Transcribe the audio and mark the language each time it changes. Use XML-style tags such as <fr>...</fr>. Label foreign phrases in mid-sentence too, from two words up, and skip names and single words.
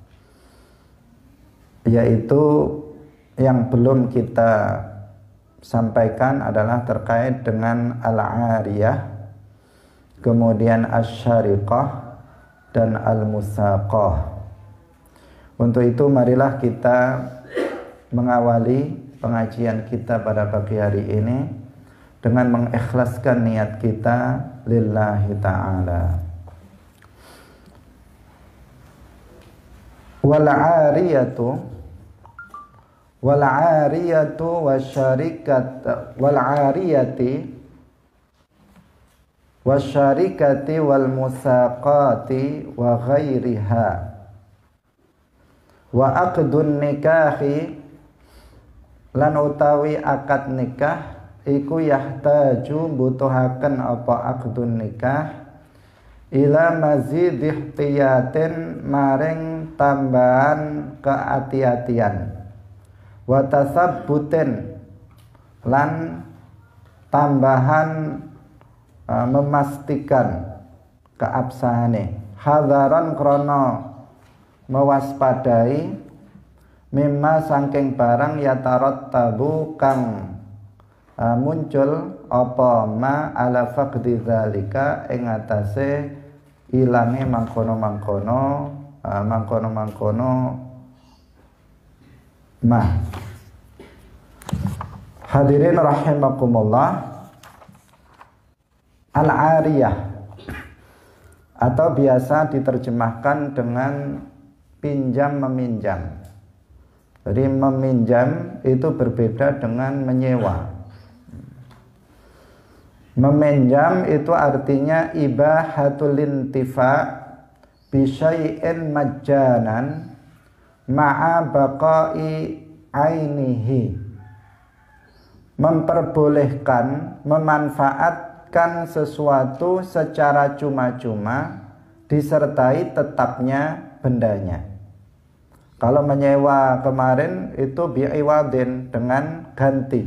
<id>yaitu yang belum kita sampaikan adalah terkait dengan al-ariyah, kemudian asy-syariqah dan al-musaqah. Untuk itu marilah kita mengawali pengajian kita pada pagi hari ini dengan mengikhlaskan niat kita</id> <ar>لله تعالى. والعارية والشركة والمساقاة وغيرها وعقد النكاح</ar> <jv>lan utawi akad nikah iku yahtaju butuhaken apa</jv> <ar>عقد النكاح إلى مزيد</ar> <jv>ihtiyatin maring</jv> <id>tambahan kehati-hatian</id> <ar>وتثبت</ar> <jv>lan tambahan memastikan keabsahane hadaran krana mewaspadai mimma saking barang yatarattabu kang muncul apa</jv> <ar>ما على فقد ذلك</ar> <jv>ing atase ilange mangkono-mangkono ma.</jv> <ar>حاضرين رحمكم الله,</ar> <id>al-ariyah atau biasa diterjemahkan dengan pinjam meminjam. Jadi meminjam itu berbeda dengan menyewa. Meminjam itu artinya</id> <ar>إباحة الانتفاع بشيء مجانا مع بقاء عينه,</ar> <id>memperbolehkan memanfaatkan sesuatu secara cuma-cuma disertai tetapnya bendanya. Kalau menyewa kemarin itu bi'iwadin, dengan ganti.</id>